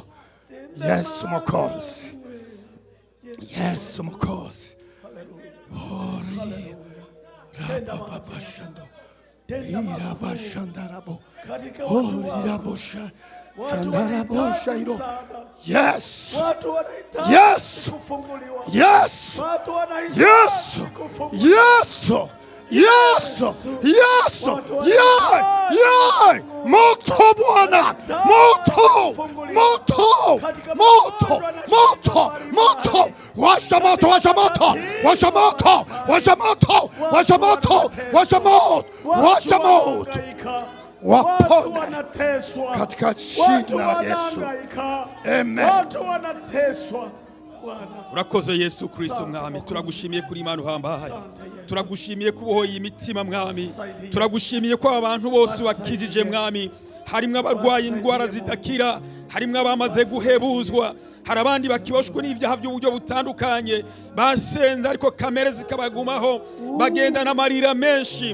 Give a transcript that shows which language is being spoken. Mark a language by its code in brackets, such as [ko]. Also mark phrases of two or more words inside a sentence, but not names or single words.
[en] Yes, Mwokozi, yes, Mwokozi. Oh, rahia. Rababashando, Irabashandarabo, oh, Irabosha, Shandaraboshairo. Yes, yes, yes, yes, yes, yes, yes, yeah, yeah. [sw] Moto Bwana, moto, moto, moto, moto, moto. Washa moto, washa moto, washa moto, washa moto, washa moto, washa moto, washa moto. Wapone katika jina la Yesu. Amen. [rn] Urakoze Yesu Kristo mwami, turagushimiye kuri Imana uhambaye, turagushimiye kubohoye imitima mwami, turagushimiye ko abantu bose wakijije mwami. Harimwe abarwaye indwara zidakira, harimwe abamaze guhebuzwa, hari abandi bakiboshwe n'ibyaha by'uburyo butandukanye, basenze ariko kamere zikabagumaho, bagenda n'amarira menshi.